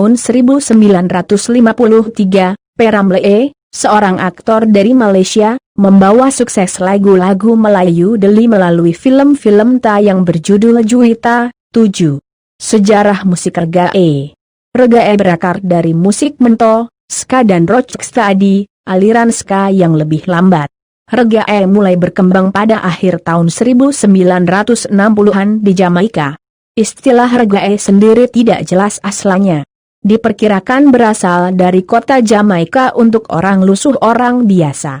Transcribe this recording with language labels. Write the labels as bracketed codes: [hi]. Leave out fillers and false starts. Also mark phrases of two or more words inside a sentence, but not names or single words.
[id] Tahun 1953, P. Ramlee, seorang aktor dari Malaysia, membawa sukses lagu-lagu Melayu Deli melalui film-film tayang berjudul Juwita. 7. Sejarah musik reggae. Reggae berakar dari musik mento, ska dan rocksteady, aliran ska yang lebih lambat. Reggae mulai berkembang pada akhir tahun 1960-an di Jamaika. Istilah reggae sendiri tidak jelas asalnya. Diperkirakan berasal dari kota Jamaika untuk orang lusuh orang biasa.